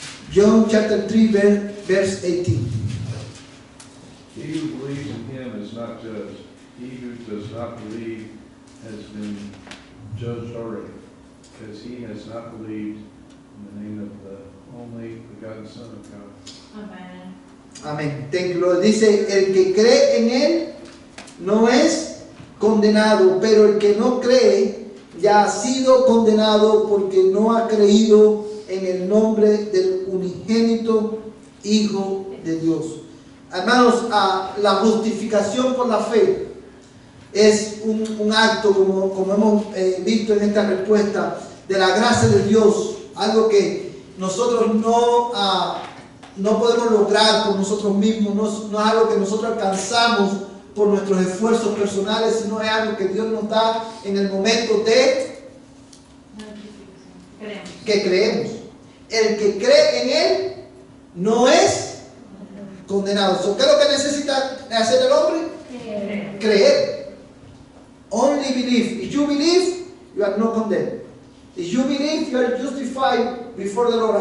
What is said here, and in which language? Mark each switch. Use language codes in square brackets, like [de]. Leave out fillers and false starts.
[en] John chapter 3, verse 18. He who believes in him is not judged. He who does not believe has been judged already, because he has not believed in the name of the only begotten Son of God. Amen. Amén. Thank you, Lord. [es] Dice, el que cree en él no es condenado, pero el que no cree ya ha sido condenado porque no ha creído en el nombre del unigénito Hijo de Dios. Hermanos, la justificación por la fe es un acto, como hemos visto en esta respuesta, de la gracia de Dios, algo que nosotros no podemos lograr por nosotros mismos, no es algo que nosotros alcanzamos por nuestros esfuerzos personales, sino es algo que Dios nos da en el momento de que creemos. El que cree en Él no es condenado. ¿Qué es lo que necesita hacer el hombre? Creer. [en] Only believe. If you believe, you are not condemned. If you believe, you are justified before the Lord.